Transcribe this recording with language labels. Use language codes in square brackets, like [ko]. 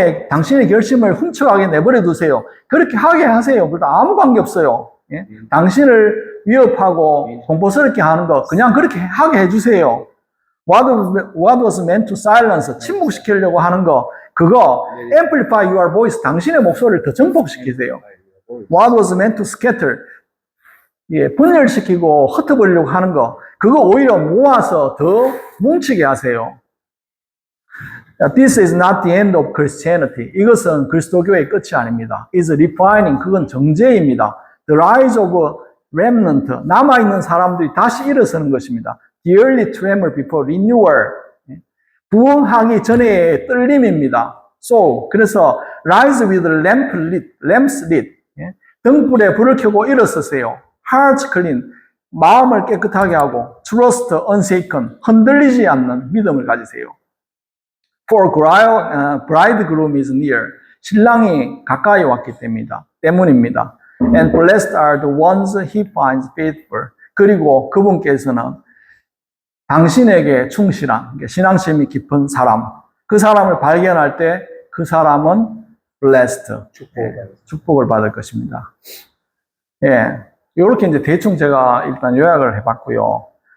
[ko] 당신의 결심을 훔쳐가게 내버려 두세요. 그렇게 하게 하세요. 그래도 아무 관계 없어요. 예? 당신을 위협하고 공포스럽게 하는 거, 그냥 그렇게 하게 해주세요. [en] What was meant to silence. [ko] 침묵시키려고 하는 거, 그거 [en] amplify your voice. [ko] 당신의 목소리를 더 증폭시키세요. [en] What was meant to scatter. [ko] 예, 분열시키고 흩어버리려고 하는 거, 그거 오히려 모아서 더 뭉치게 하세요. [en] This is not the end of Christianity. [ko] 이것은 그리스도교의 끝이 아닙니다. [en] It's refining. [ko] 그건 정죄입니다. [en] The rise of remnant. [ko] 남아있는 사람들이 다시 일어서는 것입니다. [en] The early tremor before renewal. [ko] 부흥하기 전의 떨림입니다. [en] So, [ko] 그래서 [en] rise with lamps lit. [ko] 등불에 불을 켜고 일어서세요. [en] Hearts clean. [ko] 마음을 깨끗하게 하고 [en] trust unshaken. [ko] 흔들리지 않는 믿음을 가지세요. [en] For bridegroom is near. [ko] 신랑이 가까이 왔기 때문입니다. [en] And blessed are the ones he finds faithful. [ko] 그리고 그분께서는 당신에게 충실한, 신앙심이 깊은 사람, 그 사람을 발견할 때 그 사람은 blessed, 축복을 받을 것입니다. 예, 이렇게 이제 대충 제가 일단 요약을 해봤고요.